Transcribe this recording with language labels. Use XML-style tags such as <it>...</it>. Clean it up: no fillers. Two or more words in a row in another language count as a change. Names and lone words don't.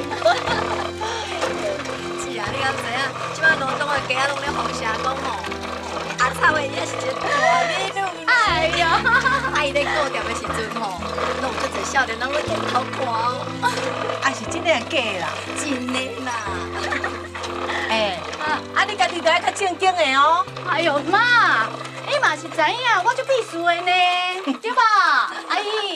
<nan>是啊，你敢知影？即摆罗东的街仔拢咧放声讲哦，阿草的也是一个大美女。哎呀，啊，伊咧顾店的时阵吼，拢有足侪少年人咧镜头看哦。啊，是真的假的啦？真的啦。哎，啊，你家己就爱较正经的哦。哎呦妈，你嘛是知影，我就必须的呢，对吧，阿姨？</nan>